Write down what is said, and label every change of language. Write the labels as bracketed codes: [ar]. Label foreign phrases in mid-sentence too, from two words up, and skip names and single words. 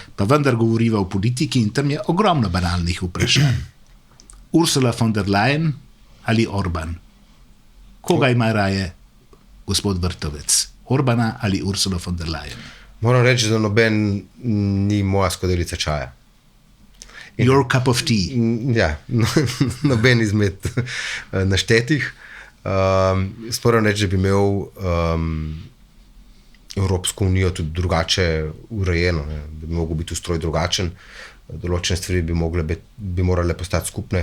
[sl] Pa vendar govoriva o politiki in tam je ogromno banalnih vprašanj. Ursula von der Leyen ali Orban? Koga ima raje gospod Vrtovec? Orbana ali Ursula von der Leyen? Moram reči, da noben ni moja skodelica čaja. [en] Your cup of tea. [sl] Ja, noben izmed naštetih. Moram reči, da bi imel Evropsko unijo tudi drugače urejeno, ne? Da bi mogel biti ustroj drugačen. Določene stvari bi morale postati skupne.